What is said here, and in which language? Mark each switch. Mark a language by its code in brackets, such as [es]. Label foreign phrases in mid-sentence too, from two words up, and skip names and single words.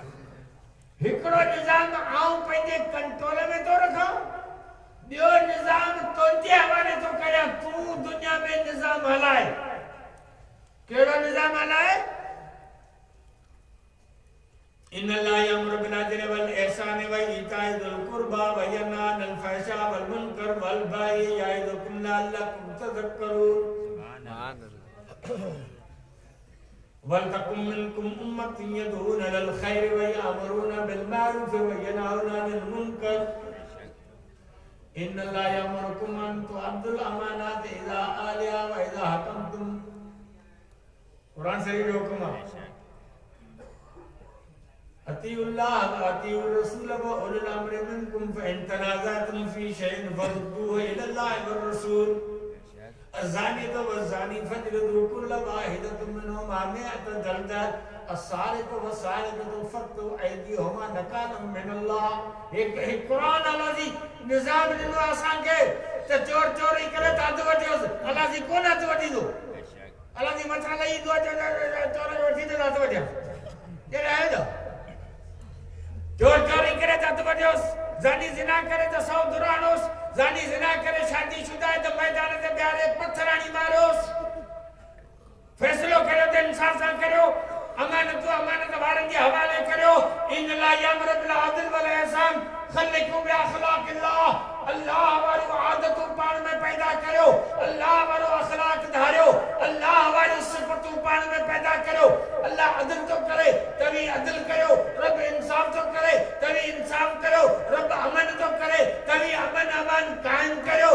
[sd] हिकिड़ो निज़ाम आऊं पंहिंजे कंट्रोल में थो रखां, ॿियो निज़ाम तुंहिंजे हवाले थो कयां। तूं दुनिया में निज़ाम हलाए। कहिड़ो निज़ाम हलाए? [ar] إن الله يأمر بالعدل والإحسان وإيتاء ذي القربى وينهى عن الفحشاء والمنكر والبغي يعظكم لعلكم تذكرون. سبحان الله. ولتكن منكم أمة يدعون إلى الخير ويأمرون بالمعروف وينهون عن المنكر. إن الله يأمركم أن تؤدوا الأمانات إلى أهلها وإذا حكمتم. [sd] कुरान शरीफ जो हुक्म आहे। [ar] أطيعوا الله وأطيعوا الرسول وأولي الأمر منكم فإن تنازعتم في شيء فردوه إلى الله والرسول. الزانية والزاني فاجلدوا كل واحد منهما مائة جلدة. السارق والسارقة فاقطعوا أيديهما نكالا من الله. [sd] एक कुरान अल्लाह जी निज़ाम ॾिनो असांखे त चोर चोरी करे त हथ वठियोसि। अल्लाह जी कोन हथ वठींदो। अल्लाह जी मथां लही ईंदो चोर वठी त हथ वठिया कहिड़े आहे न। चोर चोरी करे त हथ वठियोसि, ज़ानी ज़िना करे त 100 दुराणोसि, ज़ानी ज़िना करे शादीशुदा आहे त मैदान ते ॿियारे पत्थर हणी मारियोसि। फ़ैसिलो करियो त इंसाफ़ सां करियो। अमानत वारनि जे हवाले करियो। [ar] إن الله يأمر بالعدل والإحسان تخلقوا بأخلاق الله. [sd] अल्लाह वारियूं आदतूं पाण में पैदा करियो। अल्लाह वारो अख़लाक़ धारियो। अल्लाह वारियूं सिफ़तूं पाण में पैदा करियो। अल्लाह अदल थो करे त बि अदल करियो। रब इंसाफ़ थो करे त बि इंसाफ़ करियो। रब अमन थो करे त बि अमन क़ाइम करियो।